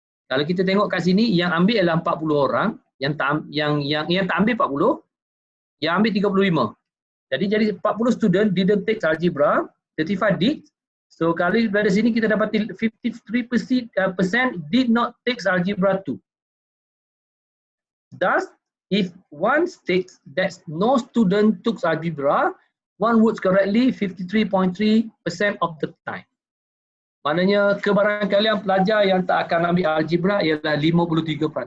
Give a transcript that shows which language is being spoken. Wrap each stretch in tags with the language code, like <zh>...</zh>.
<ms>Kalau kita tengok kat sini yang ambil ialah 40 orang, yang tak ambil 40, yang ambil 35.</ms> <en>Jadi 40 student didn't take algebra, 35 did.</en> <ms>So kalau dari sini kita dapat 53%</ms> <en>did not take algebra 2. Thus, if one states that no student took algebra, one would correctly 53.3% of the time.</en> <ms>Maknanya kebarangkalian pelajar yang tak akan ambil algebra ialah 53%.</ms>